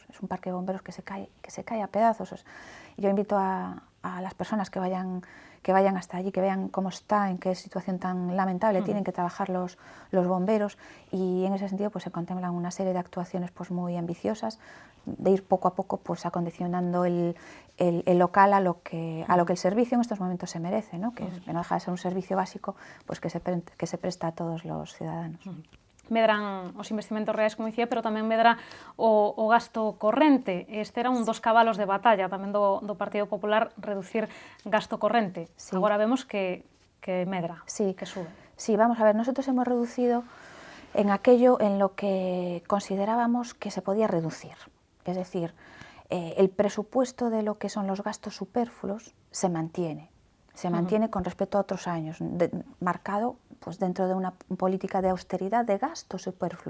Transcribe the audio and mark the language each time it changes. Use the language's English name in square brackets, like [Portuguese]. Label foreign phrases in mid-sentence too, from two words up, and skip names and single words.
[Spanish] Es un parque de bomberos que se cae a pedazos. Yo invito a las personas que vayan hasta allí, que vean cómo está, en qué situación tan lamentable tienen que trabajar los bomberos, y en ese sentido pues, se contemplan una serie de actuaciones pues, muy ambiciosas, de ir poco a poco pues, acondicionando el local a lo que el servicio en estos momentos se merece, ¿no? Que no deja de ser un servicio básico pues, que se presta a todos los ciudadanos. [Galician] Medran os investimentos reais, como dicía, pero tamén medra o gasto corrente. Este era un dos cabalos de batalla tamén do Partido Popular, reducir gasto corrente. Sí. Agora vemos que medra, sí, que sube. [Spanish] Sí, vamos a ver, nosotros hemos reducido en aquello en lo que considerábamos que se podía reducir. Es decir, el presupuesto de lo que son los gastos superfluos se mantiene con respecto a otros años, marcado pues, dentro de una política de austeridad de gasto superfluo.